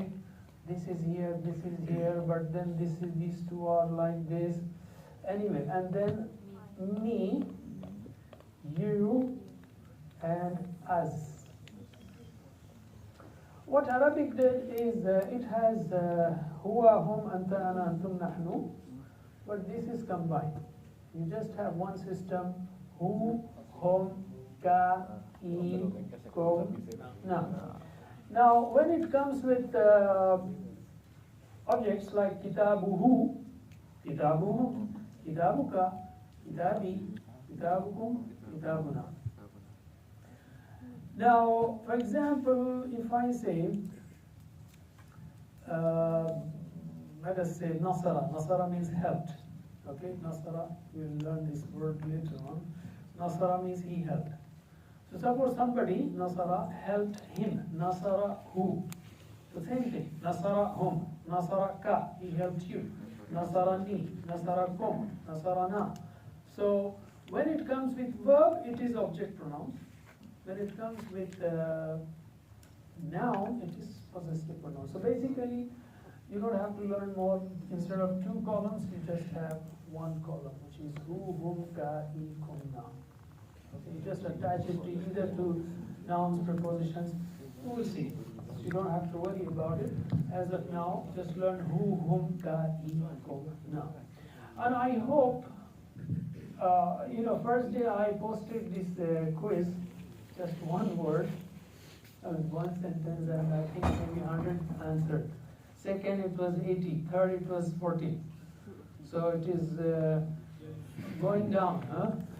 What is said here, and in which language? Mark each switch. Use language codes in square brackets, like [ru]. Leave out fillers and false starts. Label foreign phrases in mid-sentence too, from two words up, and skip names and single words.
[en] This is here, but then these two are like this. Anyway, and then me, you, and us. What Arabic did is it has [ar] huwa, hum, anta, ana, antum, nahnu, [en] but this is combined. You just have one system, [ar] hu, hum, ka, I, kum, na. [en] Now, when it comes with objects like [ar] kitabuhu, kitabuhu, kitabuka, kitabi, kitabukum, kitabuna. [en] Now, for example, if I say, let us say nasara. Nasara means helped. Okay, nasara, we'll learn this word later on. Nasara means he helped. So suppose somebody, nasara, helped him. Nasara who? So same thing. [ar] Nasara hum. Nasara ka, [en] he helped you. [ar] Nasara ni. Nasara kum. Nasara na. [en] So when it comes with verb, it is object pronouns. When it comes with noun, it is possessive pronoun. So basically, you don't have to learn more. Instead of 2 columns, you just have 1 column, which is who, whom, [ar] ka, I, kum, na. [en] Okay, you just attach it to either to nouns, prepositions. You will see. You don't have to worry about it. As of now, just learn who, whom, [ar] ka, I, kum, na. [en] And I hope, first day I posted this quiz. just one word, one sentence, and I think maybe 100 answered. Second, it was 80. Third, it was 40. So it is going down, huh?